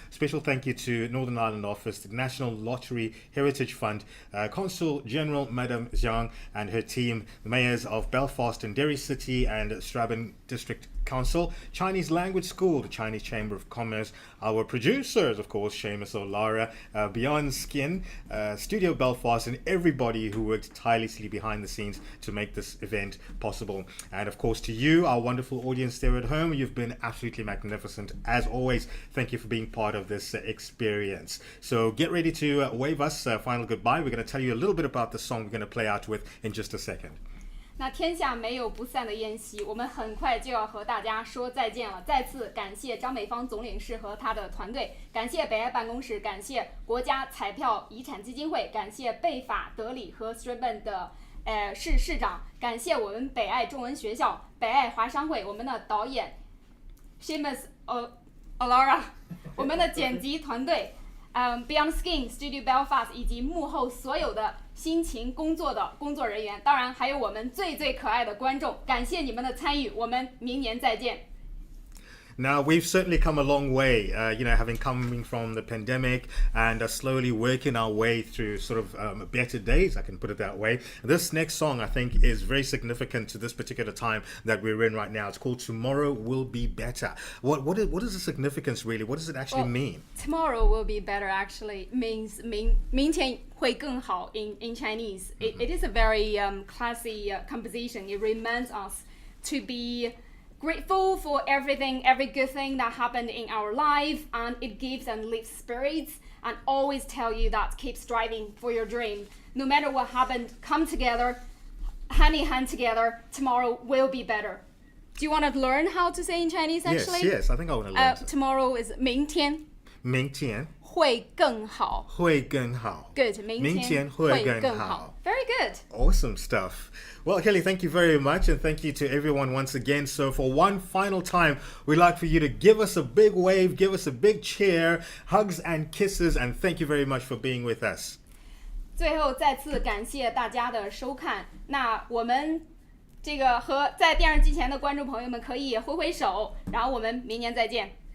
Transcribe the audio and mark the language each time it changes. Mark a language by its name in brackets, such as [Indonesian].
[English] Special thank you to Northern Ireland Office, the National Lottery Heritage Fund, Consul General Madam Zhang and her team, the mayors of Belfast and Derry City and Strabane District Council, Chinese Language School, the Chinese Chamber of Commerce, our producers, of course, Seamus O'Lara, Beyond Skin, Studio Belfast, and everybody who worked tirelessly behind the scenes to make this event possible. And of course, to you, our wonderful audience there at home, you've been absolutely magnificent. As always, thank you for being part of this experience. So get ready to wave us a final goodbye. We're going to tell you a little bit about the song we're going to play out with in just a second. [Chinese] 那天下没有不散的宴席，我们很快就要和大家说再见了。再次感谢张美芳总领事和他的团队，感谢北爱办公室，感谢国家彩票遗产基金会，感谢贝法、德里和 Strabane 的市长，感谢我们北爱中文学校、北爱华商会，我们的导演 Seamus O'Lara， 我们的剪辑团队。 Beyond Skin Studio Belfast 以及幕后所有的辛勤工作的工作人员，当然还有我们最最可爱的观众，感谢你们的参与，我们明年再见。 [English] Now, we've certainly come a long way, having coming from the pandemic and slowly working our way through sort of better days, I can put it that way. This next song, I think, is very significant to this particular time that we're in right now. It's called Tomorrow Will Be Better. What is the significance, really? What does it actually mean? Tomorrow will be better actually means [Chinese] 明天会更好 [English] in Chinese. It is a very classy composition. It reminds us to be grateful for everything, every good thing that happened in our life, and it gives and lifts spirits and always tell you that keep striving for your dream. No matter what happened, come together, hand in hand together, tomorrow will be better. Do you want to learn how to say in Chinese actually? Yes, I think I want to learn. Tomorrow is [Chinese] 明天明天会更好会更好 [English] Good. [Chinese] 明天会更好 [English] Very good. Awesome stuff. Well, Kelly, thank you very much, and thank you to everyone once again. So for one final time, we'd like for you to give us a big wave, give us a big cheer, hugs and kisses, and thank you very much for being with us. [Chinese] 最后再次感谢大家的收看。那我们这个和在电视机前的观众朋友们可以挥挥手，然后我们明年再见。